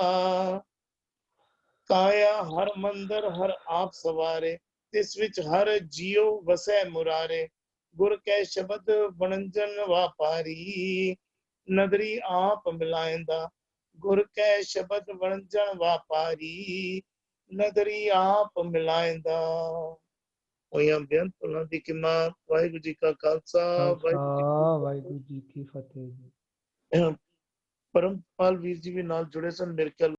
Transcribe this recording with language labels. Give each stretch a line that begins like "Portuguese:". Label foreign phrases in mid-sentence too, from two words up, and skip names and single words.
Punjabi: ਕਾਇਆ ਹਰ ਮੰਦਰ ਹਰ ਆਪ ਸਵਾਰੇ, ਤਿਸ ਵਿਚ ਹਰ ਜੀਓ ਵਸੈ ਮੁਰਾਰੇ, ਗੁਰ ਕੈ ਸ਼ਬਦ ਵਣੰਜਨ ਵਾਪਾਰੀ, ਨਦਰੀ ਆਪ ਮਿਲਾਏਂਦਾ, ਗੁਰ ਕੈ ਸ਼ਬਦ ਵਣੰਜਨ ਵਾਪਾਰੀ, ਨਦਰੀ ਆਪ ਮਿਲਾਏਂਦਾ। ਹੋਈਆਂ ਬੇਅੰਤ ਉਹਨਾਂ ਦੀ ਕਿਮਾ। ਵਾਹਿਗੁਰੂ ਜੀ ਕਾ ਖਾਲਸਾ, ਵਾਹਿਗੁਰੂ ਜੀ ਕੀ ਫਤਿਹ ਜੀ। ਪਰਮਪਾਲ ਵੀਰ ਜੀ ਵੀ ਨਾਲ ਜੁੜੇ ਸਨ ਮੇਰੇ ਖਿਆਲ।